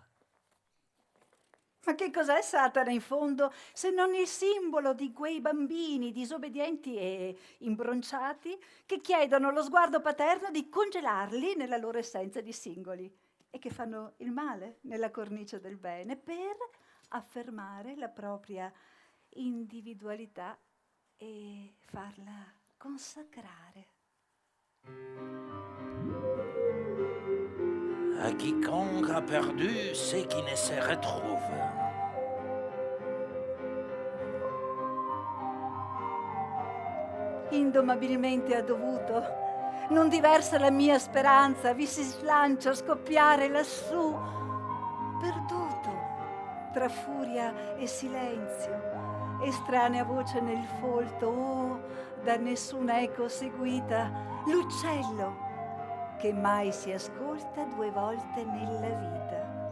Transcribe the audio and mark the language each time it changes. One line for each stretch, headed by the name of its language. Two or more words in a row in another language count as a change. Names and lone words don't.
Italian: Ma che cos'è Satana in fondo se non il simbolo di quei bambini disobbedienti e imbronciati che chiedono allo sguardo paterno di congelarli nella loro essenza di singoli e che fanno il male nella cornice del bene per affermare la propria individualità e farla consacrare.
French: À quiconque a perdu ce qui ne se retrouve.
Italian: Indomabilmente ha dovuto, non diversa la mia speranza, vi si slancia a scoppiare lassù, perduto tra furia e silenzio, estranea voce nel folto, oh, da nessuna eco seguita, l'uccello che mai si ascolta 2 volte nella vita.